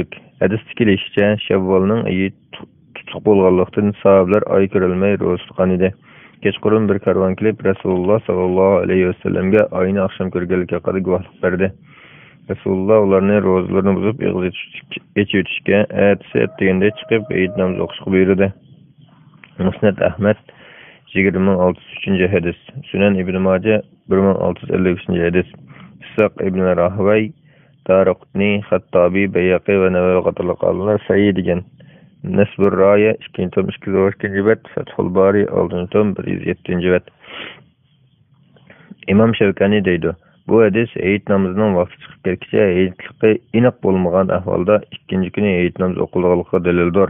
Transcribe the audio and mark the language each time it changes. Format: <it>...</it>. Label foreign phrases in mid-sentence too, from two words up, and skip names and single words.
<uz>Hadisda kelishicha, Shavvolning oyi tutuq bo'lganlikdan sahobalar oy ko'rilmay ro'za tutgan edi. Kechqurun bir karvon kelib Rasululloh</uz> <ar>صلى الله عليه وسلم</ar> <uz>oyni oqshom ko'rganlikka qarab guvohlik berdi. Rasululloh ularni ro'zalarini buzib ichib o'tishga, ertasi deganda chiqib Eid namozi o'qishga buyurdi. Musnad Ahmad 20603-hadis, Sunan Ibn Majah 1653-hadis, Saq ibn Rahvay, Daraqutni, Xattabi, Bayhaqi va Navaviy qatorliq olimlar sahih degan. Nasbur Raya 2-tom 212-bet, Fathul Bari 6-tom 107-bet. İmam Şevkani deydi: Bu hadis Eid namozining vaqti chiqib ketguncha Eidlikka aniq bo'lmagan ahvolda ikkinchi kuni Eid namozi o'qilganligiga dalildir.</uz>